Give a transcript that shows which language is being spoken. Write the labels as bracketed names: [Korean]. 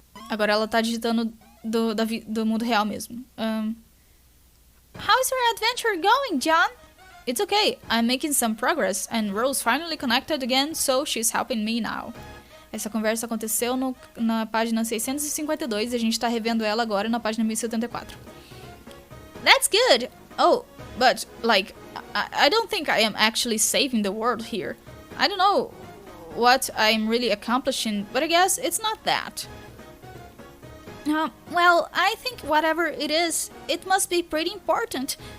[Portuguese] Agora ela tá digitando do mundo real mesmo. [English] How's your adventure going, John? It's okay, I'm making some progress, and Rose finally connected again, so she's helping me now. [Portuguese] Essa conversa aconteceu na página 652 e a gente tá revendo ela agora na página 1074. [English] That's good! Oh, but, like, I don't think I am actually saving the world here. I don't know what I'm really accomplishing, but I guess it's not that. Well, I think whatever it is, it must be pretty important.